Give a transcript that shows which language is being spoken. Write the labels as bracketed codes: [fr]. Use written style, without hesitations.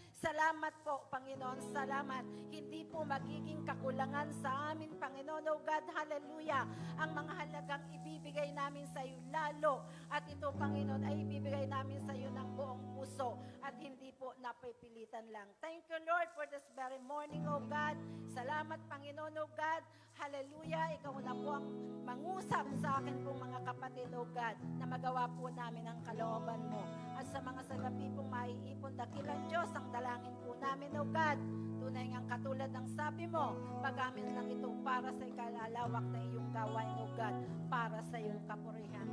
[tl] Salamat po, Panginoon, salamat. Hindi po magiging kakulangan sa amin, Panginoon, O God, hallelujah. Ang mga halagang ibibigay namin sa iyo lalo. At ito, Panginoon, ay ibibigay namin sa iyo ng buong puso at hindi po napipilitan lang. [en] Thank you, Lord, for this very morning, O God. [tl] Salamat, Panginoon, O God. Hallelujah. Ikaw na po ang mangusap sa akin pong mga kapatid, O God, na magawa po namin ang kalooban mo. At sa mga salapi pong maiipon, dakilang Diyos, ang dalangin po namin, O God. Tunay ngang katulad ng sabi mo, pag-amin lang ito para sa ikalalawak na iyong gawain, O God, para sa iyong kapurihan.